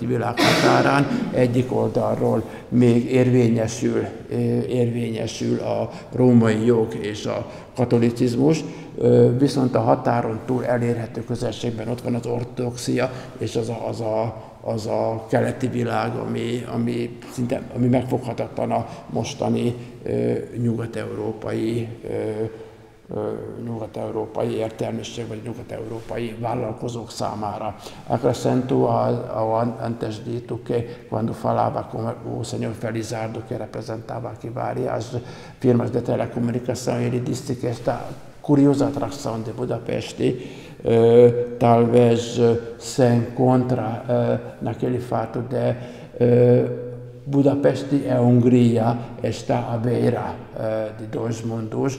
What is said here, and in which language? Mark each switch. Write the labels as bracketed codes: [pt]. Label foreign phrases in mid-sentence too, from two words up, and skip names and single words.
[hu] világ határán, egyik oldalról még érvényesül a római jog és a katolicizmus, viszont a határon túl elérhető közelségben ott van az ortodoxia, és az a keleti világ, ami megfoghatatlan a mostani nyugat-európai értelmiség vagy nyugat-európai vállalkozók számára. [pt] Acrescento antes dito que quando falava com o senhor Felizardo, que representava aqui várias firmas de telecomunicação, ele disse que esta curiosa atração de Budapeste talvez se encontra naquele fato de Budapeste e a Hungria está à beira de dois mundos.